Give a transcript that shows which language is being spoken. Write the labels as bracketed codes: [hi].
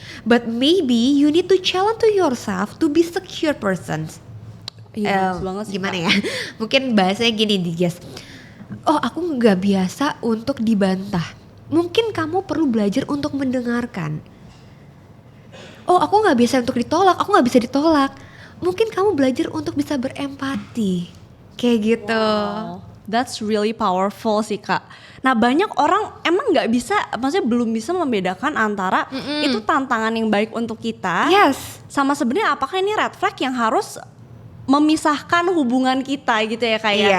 [en] But maybe you need to challenge to yourself to be secure person. [id] Iya, bagus banget sih, Gimana Kak. ya? Mungkin bahasanya gini di guys. Oh aku nggak biasa untuk dibantah. Mungkin kamu perlu belajar untuk mendengarkan. Oh aku nggak biasa untuk ditolak, aku nggak bisa ditolak. Mungkin kamu belajar untuk bisa berempati. Kayak gitu. [en] Wow, that's really powerful [id] sih Kak. Nah banyak orang emang nggak bisa, maksudnya belum bisa membedakan antara itu tantangan yang baik untuk kita, [en] Yes. [id] sama sebenarnya apakah ini red flag yang harus memisahkan hubungan kita gitu ya Kak ya.